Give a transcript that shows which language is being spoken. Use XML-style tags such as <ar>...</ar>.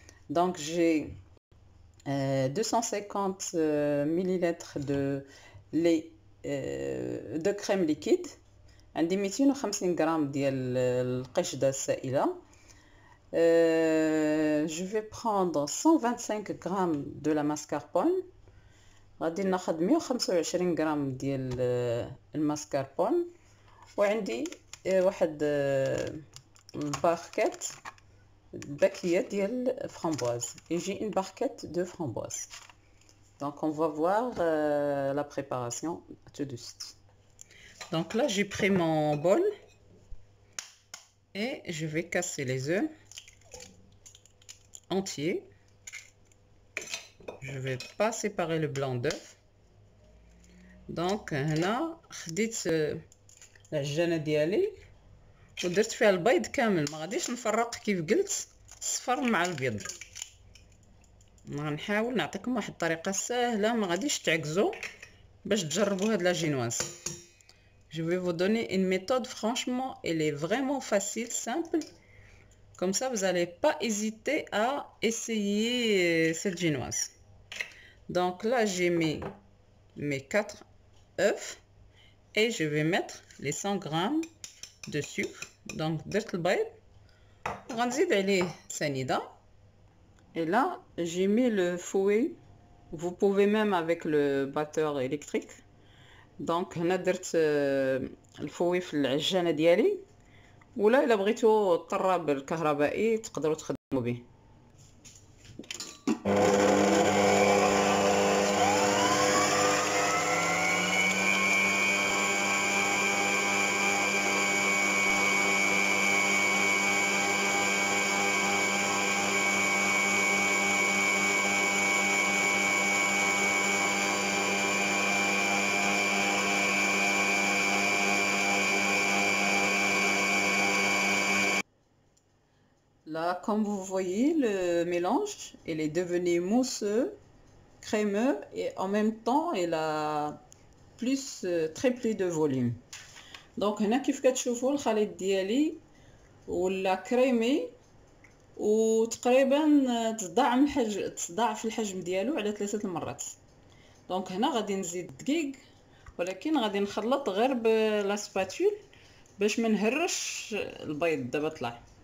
<fr>Donc j'ai 250 millilitres de lait de crème liquide،</fr> <ar>عندي 250 غرام ديال القشدة السائلة.</ar> <fr>Je vais prendre 125 grammes de la mascarpone،</fr> <ar>غادي ناخذ 125 غرام ديال الماسكاربون، وعندي واحد الباكيت باكية ديال framboise.</ar> <fr>Et j'ai une barquette de framboise. Donc on va voir la préparation tout de suite. Donc là j'ai pris mon bol et je vais casser les œufs entiers. Je vais pas séparer le blanc d'œuf.</fr> <ar>Donc هنا خديت العجانة ديالي ودرت فيها البيض كامل، ما غاديش نفرق كيف قلت الصفر مع البيض. غنحاول نعطيكم واحد الطريقه سهله ما غاديش تعكزوا باش تجربوا هاد لا جينواز.</ar> <fr>Je vais vous donner une méthode, franchement elle est vraiment facile, simple, comme ça vous n'allez pas hésiter à essayer cette génoise. Donc là j'ai mis mes 4 œufs et je vais mettre les 100 grammes de sucre.</fr> <ar>Donc درت البيض وغنزيد عليه سنيدة.</ar> <fr>Et là j'ai mis le fouet, vous pouvez même avec le batteur électrique.</fr> <ar>Donc هنا درت الفوي في العجانة ديالي، ولا الا بغيتو الطراب الكهربائي تقدروا تخدموا به.</ar> <fr>Là, comme vous voyez, le mélange, il est devenu mousseux, crémeux et en même temps, il a plus triplé de volume.</fr> <ar>Donc هنا كيف كتشوفوا الخليط ديالي ولا كريمي وتقريبا تضاعف الحجم ديالو على 3 المرات. دونك هنا غادي نزيد الدقيق، ولكن غادي نخلط غير بلا سباتول باش ما نهرش البيض دابا طلع.</ar>